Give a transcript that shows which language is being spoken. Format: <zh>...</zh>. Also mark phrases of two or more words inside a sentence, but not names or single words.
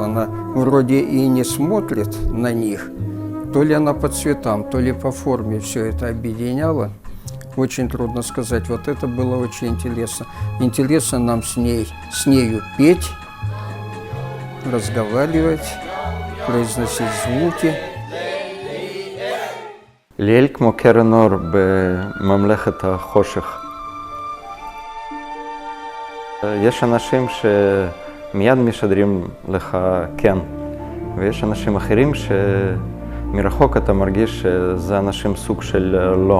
<ru>Она вроде и не смотрит на них, то ли она по цветам, то ли по форме все это объединяла. Очень трудно сказать. Вот это было очень интересно. Интересно нам с нею петь, разговаривать, произносить звуки.</ru> <he>ליאל כמו קרן אור בממלכת החושך. יש אנשים שמיד משדרים לך כן, ויש אנשים אחרים שמרחוק אתה מרגיש שזה אנשים סוג של לא.</he>